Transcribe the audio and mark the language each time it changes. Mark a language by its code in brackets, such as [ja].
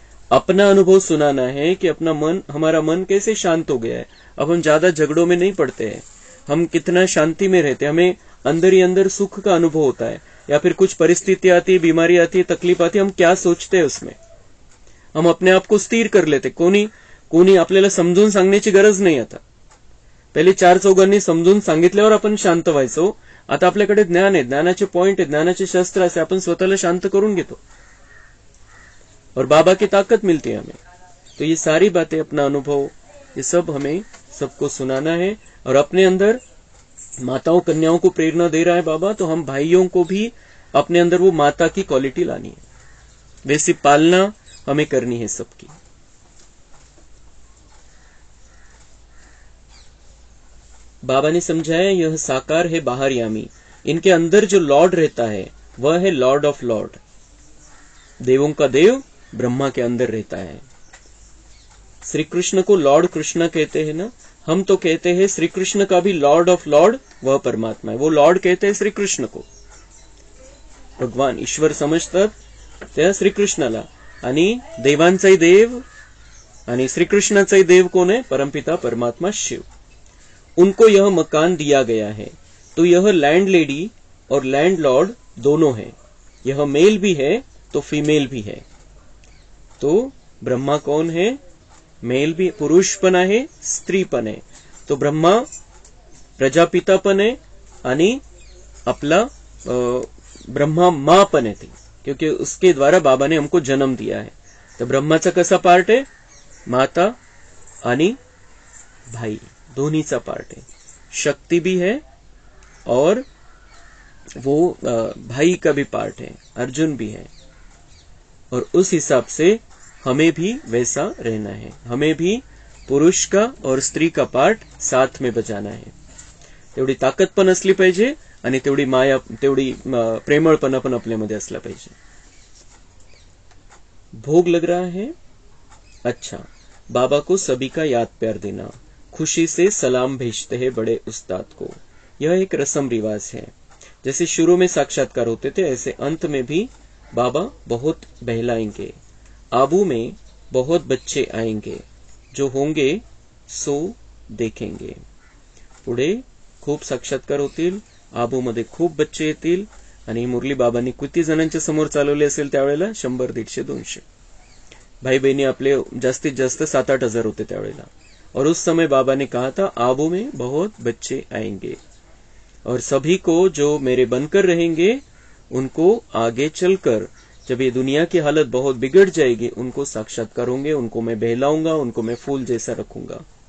[hi] अपना अनुभव सुनाना है कि हमारा मन कैसे शांत हो गया है. अब हम ज्यादा झगड़ों में नहीं पड़ते हैं, हम कितना शांति में रहते हैं, हमें अंदर ही अंदर सुख का अनुभव होता है. या फिर कुछ परिस्थिति आती है, बीमारी आती है, तकलीफ आती है, हम क्या सोचते हैं उसमें, हम अपने आप को स्थिर कर लेते. [mr] कोणी आपल्याला समजून सांगण्याची गरज नाही. आता पहिले 4 चौघांनी समजून सांगितल्यावर आपण शांत व्हायचो. आता आपल्याकडे ज्ञान आहे, ज्ञानाचे पॉइंट आहे, ज्ञानाचे शस्त्र असे, आपण स्वतःला शांत करून घेतो [hi] और बाबा की ताकत मिलती है हमें. तो ये सारी बातें, अपना अनुभव, ये सब हमें सबको सुनाना है. और अपने अंदर माताओं कन्याओं को प्रेरणा दे रहा है बाबा, तो हम भाइयों को भी अपने अंदर वो माता की क्वालिटी लानी है, वैसी पालना हमें करनी है सबकी. बाबा ने समझाया यह साकार है बाहर यामी. इनके अंदर जो लॉर्ड रहता है वह है लॉर्ड ऑफ लॉर्ड. देवों का देव ब्रह्मा के अंदर रहता है. श्री कृष्ण को लॉर्ड कृष्ण कहते हैं ना, हम तो कहते हैं श्री कृष्ण का भी लॉर्ड ऑफ लॉर्ड वह परमात्मा है, वो लॉर्ड कहते हैं श्री कृष्ण को. [mr] भगवान ईश्वर समजतात त्या श्रीकृष्णाला. आणि देवांचाही देव आणि श्रीकृष्णाचाही देव कोण है? [hi] परमपिता परमात्मा शिव. उनको यह मकान दिया गया है, तो यह लैंड लेडी और लैंड लॉर्ड दोनों है. यह मेल भी है तो फीमेल भी है. तो ब्रह्मा कौन है? [mr] मेल भी, पुरुष पण आहे, स्त्री पण आहे. तो ब्रह्मा प्रजापिता पण आहे आणि आपला ब्रह्मा माँ पण आहे ती, [hi] क्योंकि उसके द्वारा बाबा ने हमको जन्म दिया है. [mr] तो ब्रह्माचा कसा पार्ट है? माता आणि भाई दोन्हीचा पार्ट है. [hi] शक्ति भी है और वो भाई का भी पार्ट है, अर्जुन भी है. और उस हिसाब से हमें भी वैसा रहना है. हमें भी पुरुष का और स्त्री का पार्ट साथ में बजाना है. [mr] तेवढी ताकद पण असली पाहिजे आणि तेवढी माया, तेवढी प्रेमळपणा पण आपल्यामध्ये असला पाहिजे. [hi] भोग लग रहा है. अच्छा, बाबा को सभी का याद प्यार देना, खुशी से सलाम भेजते हैं बड़े उस्ताद को. यह एक रस्म रिवाज है. जैसे शुरू में साक्षात्कार होते थे, ऐसे अंत में भी बाबा बहुत बहलाएंगे. आबू में बहुत बच्चे आएंगे, जो होंगे सो देखेंगे. [mr] पुढे खूप साक्षात्कार होतील, आबूमध्ये खूप बच्चे येतील. आणि मुरली बाबांनी किती जणांच्या समोर चालवले असेल त्यावेळेला? 100, 150, 200 भाई बहनी आपले जास्तीत जास्त 7-8 हजार होते त्यावेळेला. [hi] और उस समय बाबा ने कहा था आबू में बहुत बच्चे आएंगे और सभी को जो मेरे बनकर रहेंगे उनको आगे चलकर जब ये दुनिया की हालत बहुत बिगड़ जाएगी, उनको साक्षात्कार होंगे, उनको मैं बहलाऊंगा, उनको मैं फूल जैसा रखूंगा.